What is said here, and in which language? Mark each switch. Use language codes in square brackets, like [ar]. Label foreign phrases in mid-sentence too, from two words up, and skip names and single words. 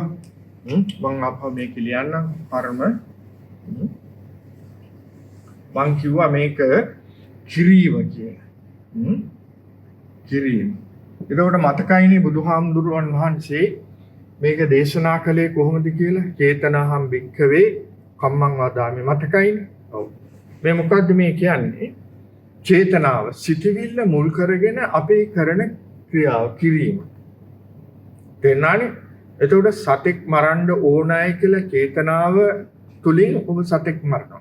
[si] මම අපහ මේක ලියන්නම් කර්ම. මං කිව්වා මේක කිරීම කියලා. කිරීම. ඒකට මතකයිනේ බුදුහාමුදුරුවන් වහන්සේ මේක දේශනා කළේ කොහොමද කියලා? [pi] චේතනාහම් භික්ඛවේ කම්මං වදාමි. [si] මතකයිනේ? ඔව්. මේ මොකද්ද මේ කියන්නේ? චේතනාව සිතවිල්ල මුල් කරගෙන අපි කරන ක්‍රියාව කිරීම. තේරුණානේ? එතකොට සතෙක් මරන්න ඕනයි කියලා චේතනාව තුලින් ඔබ සතෙක් මරනවා.